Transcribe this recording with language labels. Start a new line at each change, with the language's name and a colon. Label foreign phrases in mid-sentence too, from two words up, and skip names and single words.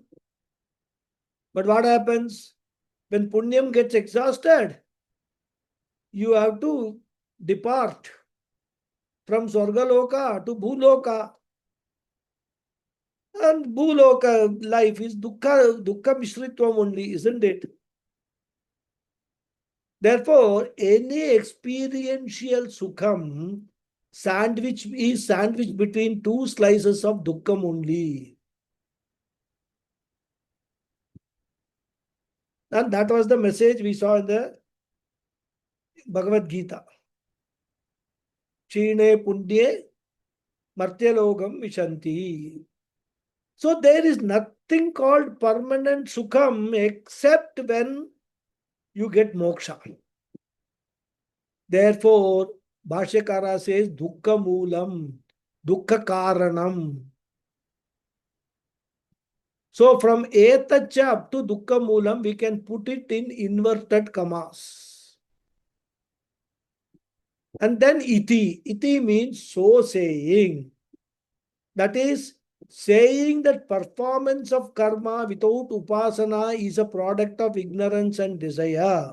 English: But what happens? When punyam gets exhausted, you have to depart from Swargaloka to Bhuloka. And Bhuloka life is
Sanskrit: dukkha mishritvam
English: only, isn't it? Therefore, any experiential sukham is sandwiched between two slices of dukkham only. And that was the message we saw in the Bhagavad Gita.
Sanskrit: Chine puндye martyalogam vishanti.
English: So there is nothing called permanent sukham except when you get moksha. Therefore, Bhashyakara says
Sanskrit: dukkha moolam, dukkha karanam.
English: So from etacha up to
Sanskrit: dukkha moolam,
English: we can put it in inverted commas. And then iti. Iti means so saying. That is, saying that performance of karma without upasana is a product of ignorance and desire.